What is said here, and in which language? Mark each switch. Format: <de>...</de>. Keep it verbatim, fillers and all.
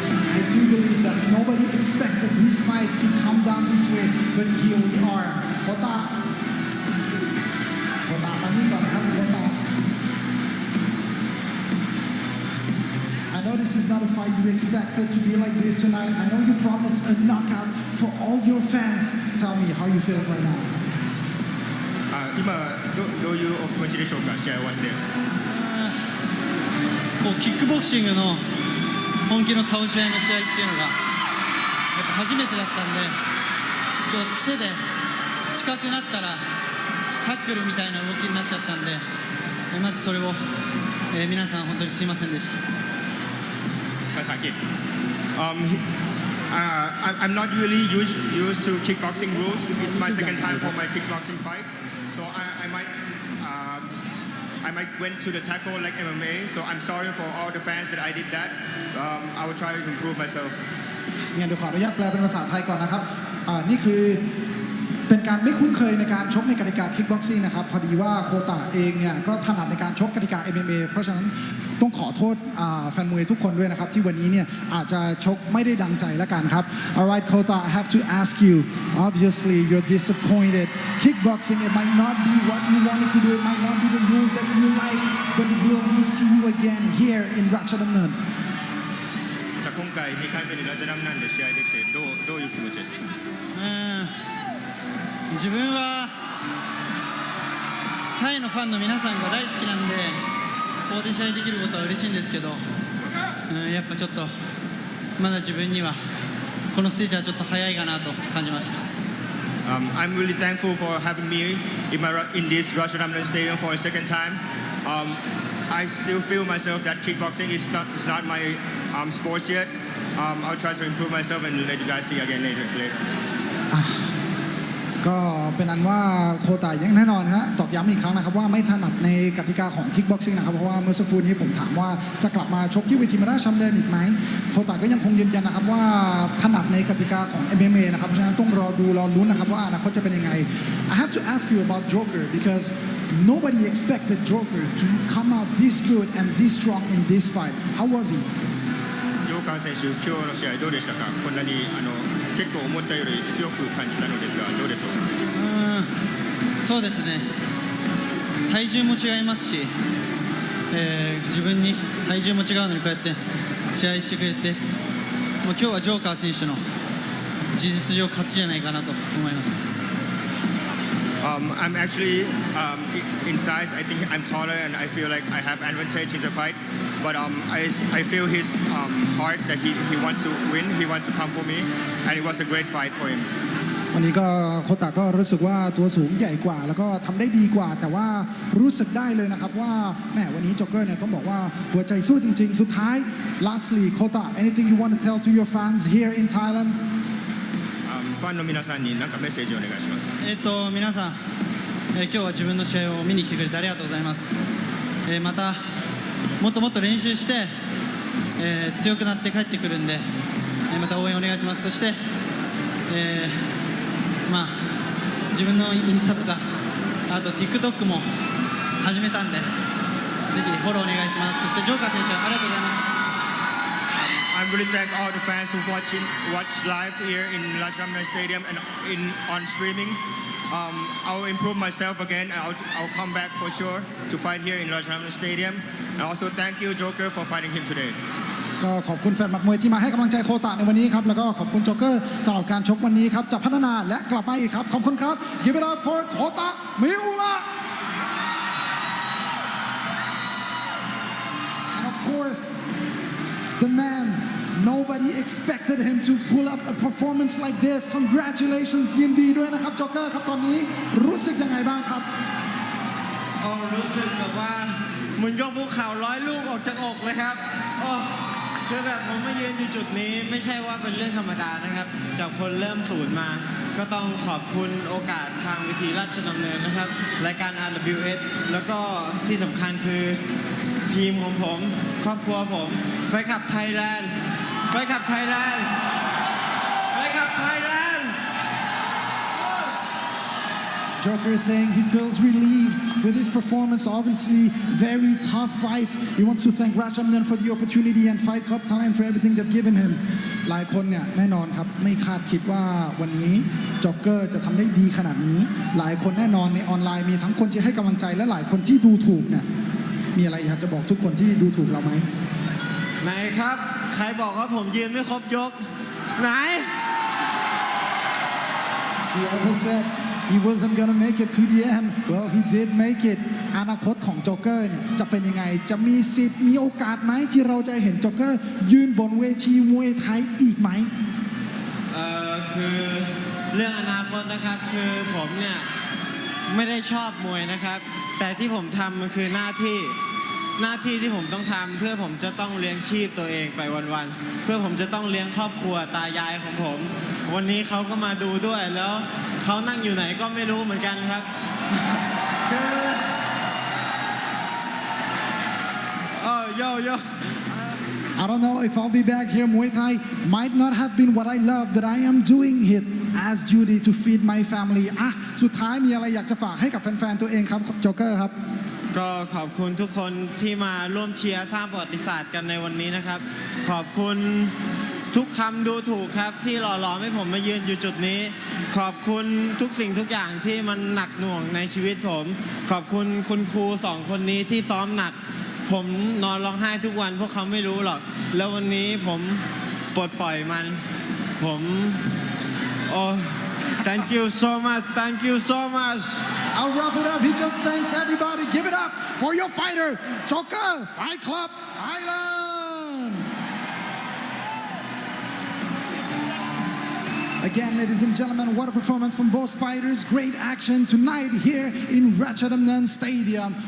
<en>I do believe that nobody expected this fight to come down this way, but here we are. Kota. Kota Paniba, Kota. I know this is not a fight you expected to be like this tonight. I know you promised a knockout for all your fans. Tell me how you feel right now.</en> <ja>Uh, 今ど、どういうお気持ちでしょうか、試合終わって。こうキックボクシングの本気の倒し合いの試合っていうのがやっぱ初めてだったんで、ちょっと癖で近くなったらタックルみたいな動きになっちゃったんで、えまずそれを、えー、皆さん本当にすいませんでした。</ja> <en>Kasaki, um, uh, I'm not really used, used to kickboxing rules. It's my second time for my kickboxing fight, so I, I might. I might went to the tackle like M M A, so I'm sorry for all the fans that I did that. Um, I will try to improve myself.</en> <th>งั้นเดี๋ยวขออนุญาตแปลเป็นภาษาไทยก่อนนะครับอ่านี่คือเป็นการไม่คุ้นเคยในการชกในกติกาคิกบ็อกซิ่งนะครับพอดีว่าโคตาเองเนี่ยก็ถนัดในการชกกติกา เอ็ม เอ็ม เอ เพราะฉะนั้นต้องขอโทษอ่าแฟนมวยทุกคนด้วยนะครับที่วันนี้เนี่ยอาจจะชกไม่ได้ดังใจละกันครับ</th> <en>Alright Kota, I have to ask you, obviously you're disappointed. Kickboxing, it might not be what you wanted to do, it might not be the rules that you like, but will we see you again here in Ratchadamnern?</en> <ja>今回にかいめにラジャダムナンで試合できてどうどういう気持ちですか？自分はタイのファンの皆さんが大好きなんでここで試合できることは嬉しいんですけど、うん、やっぱちょっとまだ自分にはこのステージはちょっと早いかなと感じました。</ja> <en>Um, I'm really thankful for having me in, my, in this Ratchadamnern Stadium for a second time. Um, I still feel myself that kickboxing is not, is not my um, sport yet. Um, I'll try to improve myself and let you guys see again later. later.</en> <th>ก็เป็นอันว่าโคตายังแน่นอนฮะตอกย้ำอีกครั้งนะครับว่าไม่ถนัดในกติกาของคิกบ็อกซิ่งนะครับเพราะว่าเมื่อสักครู่นี้ผมถามว่าจะกลับมาชกที่เวทีมราชดำเนินอีกไหมโคตาก็ยังคงยืนยันนะครับว่าถนัดในกติกาของ เอ็ม เอ็ม เอ นะครับเพราะฉะนั้นต้องรอดูรอลุ้นนะครับว่าอนาคตจะเป็นยังไง</th> <en>I have to ask you about Joker because nobody expected Joker to come out this good and this strong in this fight. How was he?</en> <ja>Joker 選手今日の試合どうでしたか？こんなにあの結構思ったより強く感じたのですがどうでしょう？うんそうですね体重も違いますし、えー、自分に体重も違うのにこうやって試合してくれてもう今日はジョーカー選手の事実上勝ちじゃないかなと思います。</ja> <en>Um, I'm actually um, in size. I think I'm taller, and I feel like I have advantage in the fight. But um, I, I feel his um, heart that he, he wants to win. He wants to come for me, and it was a great fight for him.</en> <th>วันนี้ก็โคตาก็รู้สึกว่าตัวสูงใหญ่กว่าแล้วก็ทำได้ดีกว่าแต่ว่ารู้สึกได้เลยนะครับว่าแหมวันนี้จ็อกเกอร์เนี่ยต้องบอกว่าหัวใจสู้จริงๆสุดท้าย</th> <en>Lastly, Kota, anything you want to tell to your fans here in Thailand?</en> <ja>ファンの皆さんに何かメッセージをお願いします。えっと皆さん、えー、今日は自分の試合を見に来てくれてありがとうございます。えー、またもっともっと練習して、えー、強くなって帰ってくるんで、えー、また応援お願いします。そして、えー、まあ自分のインスタとかあと TikTok も始めたんで、ぜひフォローお願いします。そしてジョーカー選手ありがとうございました。</ja> <en>I really thank all the fans who watch in, watch live here in Ratchadamnern Stadium and in on streaming. Um, I'll improve myself again. I'll I'll come back for sure to fight here in Ratchadamnern Stadium. And also thank you, Joker, for fighting him today. ก็ขอบคุณแฟนหมัดมวยที่มาให้กำลังใจโคตะในวันนี้ครับแล้วก็ขอบคุณโจ๊กเกอร์สำหรับการชกวันนี้ครับจะพัฒนาและกลับมาอีกครับขอบคุณครับ Give it up for Kota Miura. And of course, the man. Nobody expected him to pull up a performance like this. Congratulations,</en> <th>ยินดีด้วยนะครับจ็อกเกอร์ครับตอนนี้รู้สึกยังไงบ้างครับ อ๋อรู้สึกแบบว่าเหมือนยกภูเขาร้อยลูกออกจากอกเลยครับอ๋อคือแบบผมมายืนอยู่จุดนี้ไม่ใช่ว่าเป็นเรื่องธรรมดานะครับจากคนเริ่มศูนย์มาก็ต้องขอบคุณโอกาสทางเวทีราชดำเนินนะครับรายการ อาร์ ดับเบิลยู เอส แล้วก็ที่สำคัญคือทีมของผมครอบครัวผมแฟนคลับไทยแลนด์ไปกับไทยแลนด์ไปกับไทยแลนด์</th> <en>Joker is saying he feels relieved with his performance. Obviously, very tough fight. He wants to thank Rajamnan for the opportunity and Fight Club Thailand for everything they've given him.</en> <th>หลายคนเนี่ยแน่นอนครับไม่คาดคิดว่าวันนี้จ็อกเกอร์จะทำได้ดีขนาดนี้หลายคนแน่นอนในออนไลน์มีทั้งคนที่ให้กำลังใจและหลายคนที่ดูถูกเนี่ยมีอะไรอยากจะบอกทุกคนที่ดูถูกเราไหม ไหนครับใครบอกว่าผมยืนไม่ครบยกไหน</th> <en>Whoever said he wasn't gonna make it to the end, well he did make it.</en> <th>อนาคตของจ็อกเกอร์เนี่ยจะเป็นยังไงจะมีสิทธิ์มีโอกาสไหมที่เราจะเห็นจ็อกเกอร์ยืนบนเวทีมวยไทยอีกไหม เอ่อคือเรื่องอนาคตนะครับคือผมเนี่ยไม่ได้ชอบมวยนะครับแต่ที่ผมทำมันคือหน้าที่หน้าที่ที่ผมต้องทำเพื่อผมจะต้องเลี้ยงชีพตัวเองไปวันๆเพื่อผมจะต้องเลี้ยงครอบครัวตายายของผมวันนี้เขาก็มาดูด้วยแล้วเขานั่งอยู่ไหนก็ไม่รู้เหมือนกันครับ oh yo yo</th> <en>I don't know if I'll be back here. Muay Thai might not have been what I love, but I am doing it as duty to feed my family.</en> <th>อ่ะสุดท้ายมีอะไรอยากจะฝากให้กับแฟนๆตัวเองครับจ็อกเกอร์ครับ ก็ขอบคุณทุกคนที่มาร่วมเชียร์สร้างประวัติศาสตร์กันในวันนี้นะครับขอบคุณทุกคำดูถูกครับที่หล่อหลอมให้ผมมายืนอยู่จุดนี้ขอบคุณทุกสิ่งทุกอย่างที่มันหนักหน่วงในชีวิตผมขอบคุณคุณครูสองคนนี้ที่ซ้อมหนักผมนอนร้องไห้ทุกวันพวกเขาไม่รู้หรอกแล้ววันนี้ผมปลดปล่อยมันผมโอ้</th> <en>thank you so much</en> <th>thank you so much</th> <en>I'll wrap it up. He just thanks everybody. Give it up for your fighter, Joker Fight Club Thailand. Again, ladies and gentlemen, what a performance from both fighters. Great action tonight here in Ratchadamnan Stadium.</en>